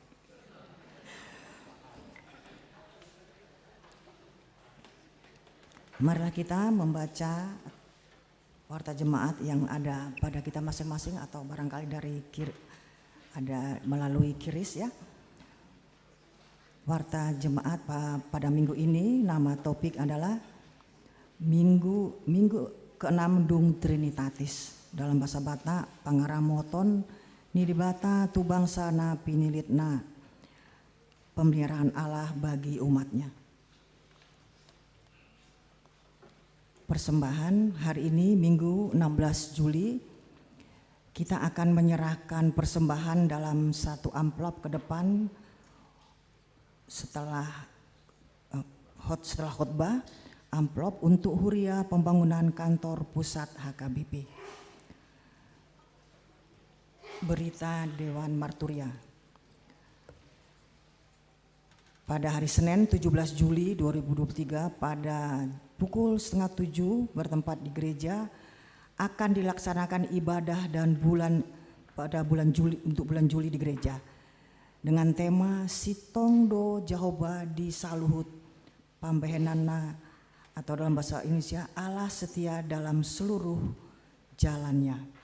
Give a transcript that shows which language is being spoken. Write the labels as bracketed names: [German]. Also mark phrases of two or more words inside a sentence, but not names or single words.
[Indonesian] Marilah kita membaca warta jemaat yang ada pada kita masing-masing atau barangkali dari ada melalui kiris ya. Warta jemaat pada minggu ini, nama topik adalah Minggu ke-6 Dung Trinitatis. Dalam bahasa Batak, [Batak Toba] pangaramoton nidibata tu bangsana pinilitna, [Indonesian] pemeliharaan Allah bagi umatnya. Persembahan hari ini Minggu 16 Juli, kita akan menyerahkan persembahan dalam satu amplop ke depan setelah khotbah, amplop untuk huria pembangunan kantor pusat HKBP. Berita Dewan Marturia. Pada hari Senin 17 Juli 2023 pada pukul 6:30 bertempat di gereja akan dilaksanakan ibadah dan untuk bulan Juli di gereja dengan tema [Batak Toba] Sitongdo Jahoba di Saluhut Pambehenana, [Indonesian] atau dalam bahasa Indonesia Allah setia dalam seluruh jalannya.